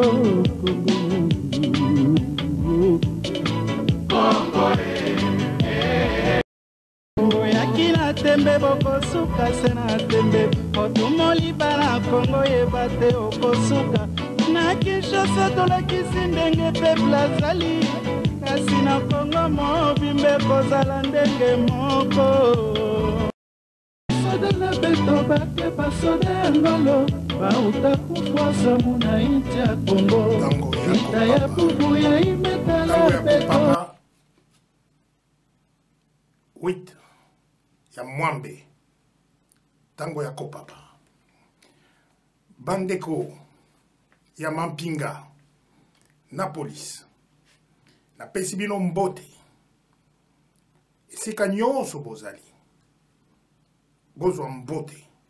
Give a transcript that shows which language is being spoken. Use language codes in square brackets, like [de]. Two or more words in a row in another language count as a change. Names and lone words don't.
[ln] Kongo oyaki na tembe bokosuka se na tembe otumoli bana Kongo yeba te okosuka na Kinshasa tolakisi ndenge peuple azali kasi na Kongo mobimbe kozala ndenge moko [kg] soda na beto bake basoda ya ngolo bauta kufuasa muna inti ya Kongo ita ya bubu ya imetala beto [ln] 8 ya mwambe tango ya kopapa bandeko ya mampinga na police na pesi bino mbote esika nyonso bozali bozwa mbote